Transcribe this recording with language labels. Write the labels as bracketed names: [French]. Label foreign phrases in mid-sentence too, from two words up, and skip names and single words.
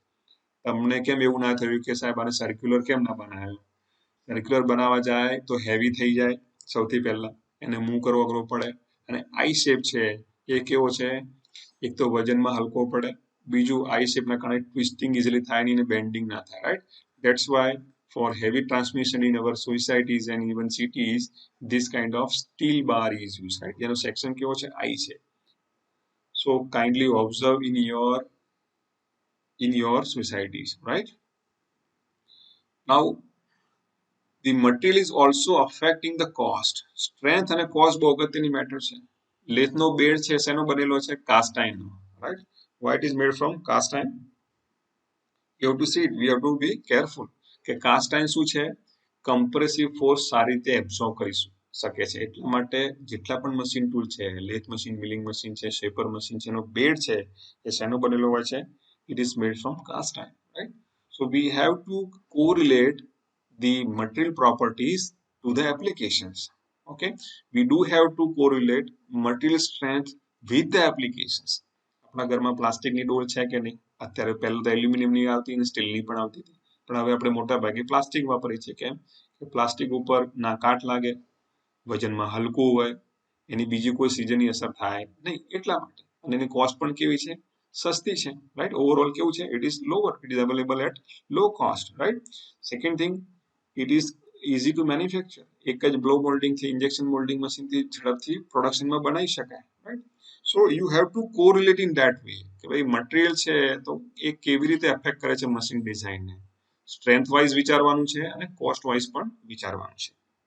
[Gujarati] તમને કેમ એવું ના થયું કે સાહેબ આને સર્ક્યુલર કેમ ના બનાવ્યો? સર્ક્યુલર બનાવવા જાય તો હેવી થઈ જાય સૌથી પહેલા, એને મૂવ કરવો અઘરો પડે. અને [English] I shape [Gujarati] છે એ કેવો છે? એક તો વજનમાં હલકો પડે, બીજું આઈ શેપના કારણે [English] twisting easily [Gujarati] થાય નહીં અને બેન્ડિંગ ના થાય, રાઈટ. [English] that's why for heavy transmission in our societies and even cities, this kind of steel bar is used, right? [Gujarati] જેનો સેક્શન કેવો છે? આઈ છે. [English] So kindly observe in your societies, right? Now the material is also affecting the cost. [Gujarati] Strength અને cost બહુ અગત્યની મેટર છે. લેથનો બેડ છે શેનો બનેલો છે? કાસ્ટ આયર્નનો, [English] right? Why it is made from cast iron? You have to see it. We have to be careful [Gujarati] કે કાસ્ટ આયર્ન શું છે? [English] compressive force [Gujarati] સારી રીતે એબ્સોર્બ કરી શકે છે. એટલા માટે જેટલા પણ [English] machine tool [Gujarati] છે, [English] lathe machine, milling machine [Gujarati] છે, [English] shaper machine [Gujarati] છે, એનો બેડ છે એ શેનો બનેલો હોય છે? [English] It is made from cast iron, right? So we have to correlate the material properties to the applications. Okay, we do have to correlate material strength with the applications. [Gujarati] આપણા ઘરમાં પ્લાસ્ટિકની ડોલ છે કે નહીં? અત્યારે પહેલા તો એલ્યુમિનિયમની આવતી અને સ્ટીલની પણ આવતી હતી, પણ હવે આપણે મોટા ભાગે પ્લાસ્ટિક વાપરીએ છીએ. કેમ? કે પ્લાસ્ટિક ઉપર ના કાટ લાગે, વજનમાં હલકું હોય, એની બીજી કોઈ સીઝનની અસર થાય નહીં એટલા માટે. અને એની કોસ્ટ પણ કેવી છે? સસ્તી છે, રાઈટ. ઓવરઓલ કેવું છે? [English] It is lower, it is available at low cost, right. second thing, it is easy to manufacture. [Gujarati] એક જ [English] blow molding [Gujarati] થી, [English] injection molding [Gujarati] મશીનથી ઝડપથી પ્રોડક્શનમાં બનાવી શકાય, રાઈટ. [English] so you have to correlate in that way [Gujarati] કે ભાઈ મટીરિયલ છે તો એ કેવી રીતે અફેક્ટ કરે છે મશીન ડિઝાઇનને. સ્ટ્રેન્થ વાઇઝ વિચારવાનું છે અને કોસ્ટ વાઇઝ પણ વિચારવાનું છે.